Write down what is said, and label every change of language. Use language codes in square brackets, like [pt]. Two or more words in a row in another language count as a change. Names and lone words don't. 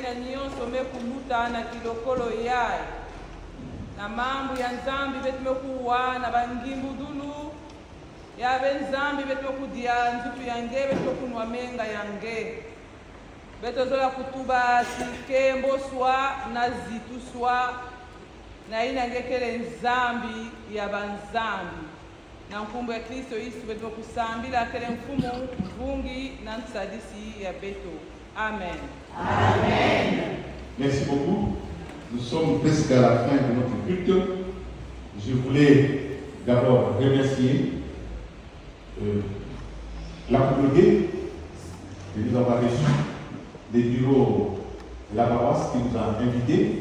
[ktu] ina nyonso me kuluta na kilokolo yai na mambo ya nzambi beto me kuwa na bangimbu dulu ya benzambi beto me kudia nzutu yange beto me kunwa menga yange beto zola kutuba sikembo swa na zitu swa na ina ngekele nzambi ya banzambi na nkumbu ya Kristo Yesu beto kusambila kele mfumu mvungi na ntsadisi ya beto. Amen. [fr] Amen. Merci beaucoup. Nous sommes presque à la fin de notre culte. Je voulais d'abord remercier la communauté de nous avoir reçus, des bureaux de la paroisse qui nous a invités.